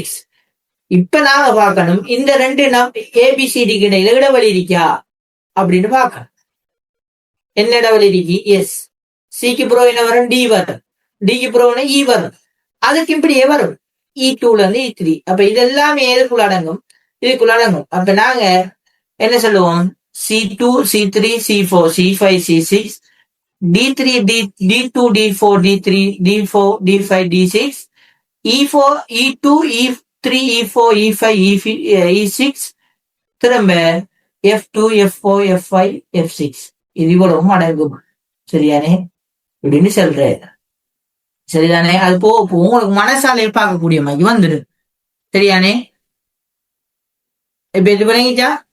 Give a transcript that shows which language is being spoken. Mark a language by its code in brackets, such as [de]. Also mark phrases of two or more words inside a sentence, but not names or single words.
[ta] இப்ப நாங்க பார்க்கணும், இந்த 2 ABCDக்கு இடையில இடைவெளி இருக்கா அப்படின்னு பார்க்கணும். என்ன இடைவெளி இருக்கு, எஸ். சிக்கு ப்ரோ என்ன வரும், டி வரும். டிக்கு ப்ரோ இ வரும். அதுக்கு இப்படியே வரும், E2ல இருந்து E3. அப்ப இதெல்லாமே எதுக்குள்ள அடங்கும், இதுக்குள்ள அடங்கும். அப்ப நாங்க என்ன சொல்லுவோம், C2, C3, C4, C5, C6, D3, D2, D4, D3, D4, D5, D6, E4, E2, E3, E4, E5, E6, திரும்ப F2, F4, F5, F6. இது இவ்வளவும் அடங்கும். சரியானே இப்படின்னு சொல்ற. சரிதானே, அது போக உங்களுக்கு மனசாலையை பார்க்கக்கூடிய மாதிரி வந்துடும். சரியானே, இப்ப இது விளங்கிச்சா?